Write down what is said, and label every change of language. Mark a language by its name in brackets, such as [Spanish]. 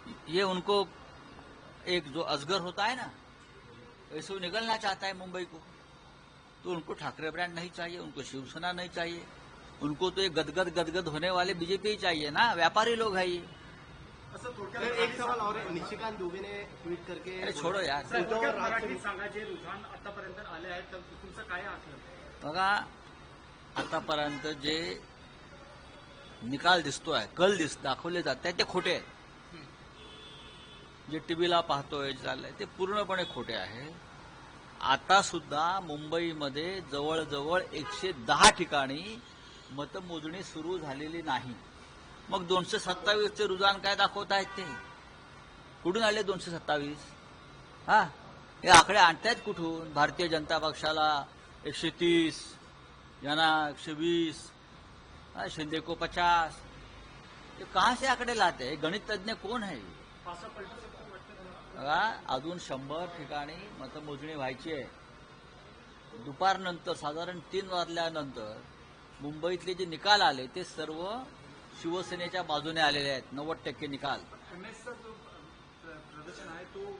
[Hindi] ये उनको एक जो अजगर होता है ना, वैसे वो निगलना चाहता है मुंबई को, तो उनको ठाकरे ब्रांड नहीं चाहिए, उनको शिवसेना नहीं चाहिए, उनको तो ये गदगद होने वाले बीजेपी ही चाहिए ना, व्यापारी लोग है ये। [Marathi] असं सर थोडक्यात [Hindi] एक सवाल और है, निशिकांत दुबे ने ट्विट करके अरे छोड़ो यार, [Marathi] सर, थोडक्यात मराठी सांगा जे रुझान आतापर्यंत आले आहेत तर तुमचं काय आकलन? बघा आतापर्यंत जे निकाल दिसतोय, कल दाखवले जात आहेत ते खोटे आहेत। जे टीव्हीला पाहतोय, चाललंय ते पूर्णपणे खोटे आहे। आता सुद्धा मुंबईमध्ये जवळजवळ 110 ठिकाणी मतमोजणी सुरू झालेली नाही। मग 227चे रुझान काय दाखवत आहेत ते? कुठून आले 227? हा, हे आकडे आणतायत कुठून? [Hindi] भारतीय जनता पक्षाला 130, यांना 120, शिंदे को 50, ये कहाँ से आंकड़े लाते हैं? [Marathi] गणित तज्ञ कोण है? पासा पलटू शकतो वाटतं तुम्हाला? बघा, अजून 100 ठिकाणी मतमोजणी व्हायची आहे। दुपारनंतर साधारण 3 वाजल्यानंतर मुंबईतले जे निकाल आले ते सर्व शिवसेनेच्या बाजूने आलेले आहेत, 90% निकाल। एमएसचा जो प्रदर्शन आहे तो